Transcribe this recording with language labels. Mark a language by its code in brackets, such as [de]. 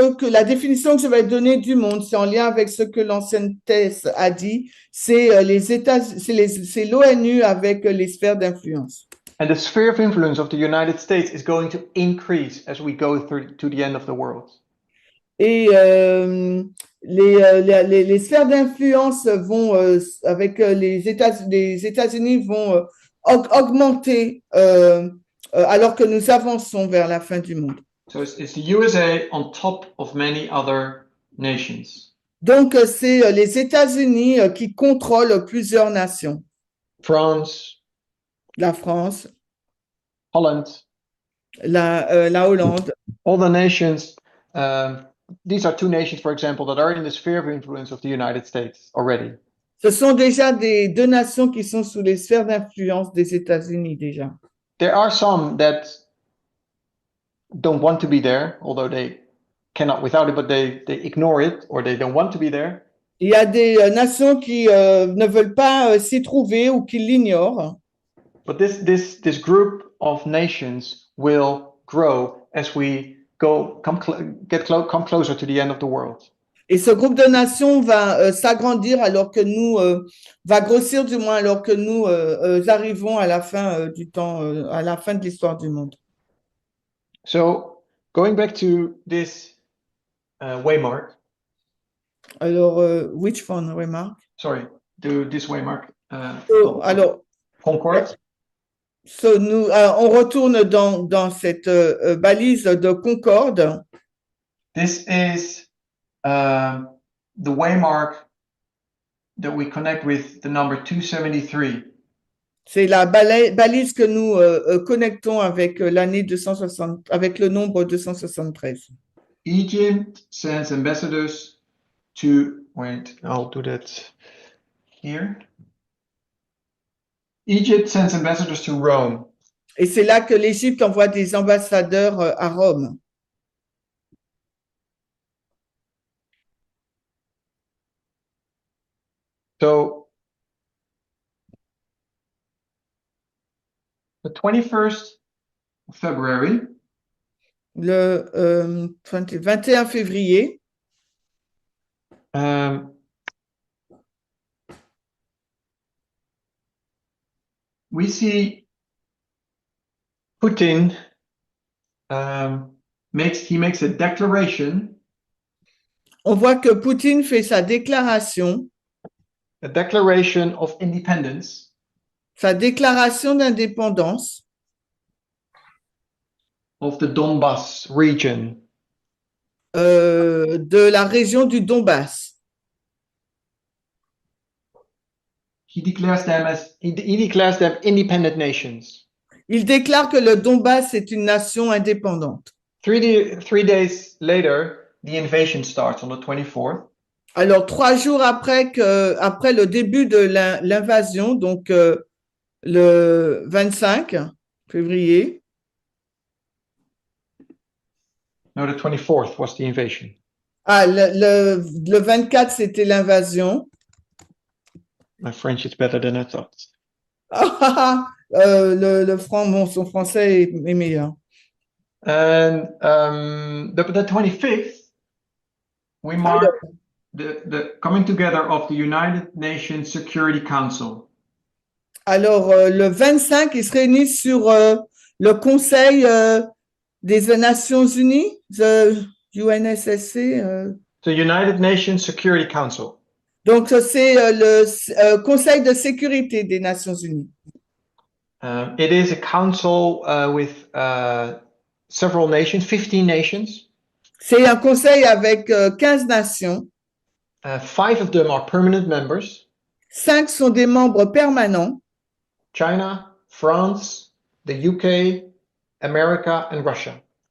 [fr] La définition que je vais donner du monde, c'est en lien avec ce que l'ancienne thèse a dit, c'est les États, c'est l'ONU avec les sphères d'influence. [en] And the sphere of influence of the United States is going to increase as we go through to the end of the world. [fr] Et les sphères d'influence vont, avec les États-Unis, vont augmenter alors que nous avançons vers la fin du monde. [en] So it's the USA on top of many other nations. [fr] Donc, c'est les États-Unis qui contrôlent plusieurs nations. [en] France, [fr] La France, [en] Holland, [fr] la Hollande. [en] all the nations. These are two nations, for example, that are in the sphere of influence of the United States already. [fr] Ce sont déjà deux nations qui sont sous les sphères d'influence des États-Unis déjà. [en] There are some that don't want to be there, although they cannot without it, but they ignore it or they don't want to be there. [fr] Il y a des nations qui ne veulent pas s'y trouver ou qui l'ignorent. [en] But this group of nations will grow as we come closer to the end of the world. [fr] Et ce groupe de nations va s'agrandir alors que va grossir du moins alors que nous arrivons à la fin du temps, à la fin de l'histoire du monde. [en] So going back to this waymark. Alors, which one waymark? Sorry, to this waymark. [fr] Alors, Concorde. So on retourne dans cette balise de Concorde. [en] This is the waymark that we connect with the number 273. [fr] C'est la balise que nous connectons avec l'année 260, avec le nombre 273. [en] Egypt sends ambassadors to, wait, I'll do that here. Egypt sends ambassadors to Rome. [fr] Et c'est là que l'Égypte envoie des ambassadeurs à Rome. [en] So the 21st of February. [fr] le 21 février. [en] We see Putin makes a declaration. [fr] On voit que Poutine fait sa déclaration, [en] A declaration of independence [fr] sa déclaration d'indépendance [en] of the Donbas region. [fr] De la région du Donbass. [en] He declares them independent nations. [fr] Il déclare que le Donbass est une nation indépendante. [en] 3 days later, the invasion starts on the 24th. [fr] Alors, 3 jours après le début de l'invasion, donc le 25 février. [en] No, the 24th was the invasion. [fr] Ah, le 24, c'était l'invasion. [en] My French is better than I thought. [fr] Son français est meilleur. [en] And the 25th, we mark the coming together of the United Nations Security Council. [fr] Alors, le 25, ils se réunissent sur le Conseil des Nations Unies, the UNSSC. [en] The United Nations Security Council. [fr] Donc, c'est le Conseil de sécurité des Nations Unies. [en] It is a council with several nations, 15 nations. [fr] C'est un conseil avec 15 nations. [en] 5 of them are permanent members. [fr] 5 sont des membres permanents. [en] China, France, the UK, America, and Russia.